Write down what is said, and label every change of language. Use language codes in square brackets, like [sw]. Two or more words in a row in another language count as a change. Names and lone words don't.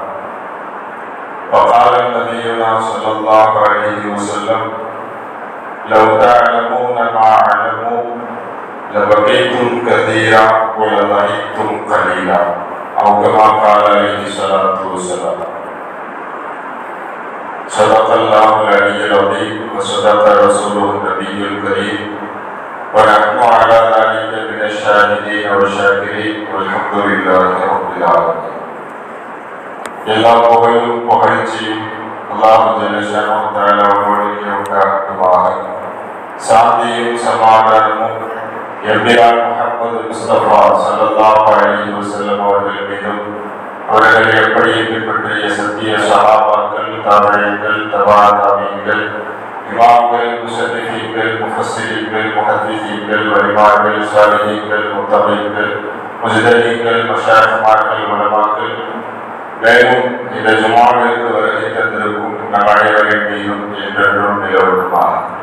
[ar] وقال نبينا صلى الله عليه وسلم لو تعلمون ما أعلم لبكيتم كثيرا ولضحكتم قليلا أو كما قال عليه الصلاة والسلام. صدق الله العلي العظيم وصدق رسوله النبي الكريم ونحن على ذلك من الشاهدين والشاكرين والحمد لله رب العالمين. [ta] எல்லா புகழும் புகழ்ச்சியும் [ar] الله جل شأنه تعالى [ta] அவர்களுக்கே உண்டாகட்டுமாக. சாந்தியும் சமாதானமும் எம்பிரான் முஹம்மது முஸ்தபா [ar] صلى الله عليه وسلم [ta] அவர்கள் மீதும் அவர்களை எப்படி பின்பற்றிய சத்திய சஹாபாக்கள், தாபிஈன்கள், தபா தாபிஈன்கள், இமாம்கள், முஸன்னிஃபீன்கள், முஃபஸ்ஸிரீன்கள், முஹத்திஸீன்கள், வலிமார்கள், ஸாலிஹீன்கள், முத்தகீன்கள், முஜ்தஹீன்கள், மஷாயிக்மார்கள், உலமாக்கள், மேலும் இந்த ஜுமாவிற்கு வருகை தந்திருக்கும் நம் அனைவரின் மீதும் என்றென்றும் நிலவட்டுமாக.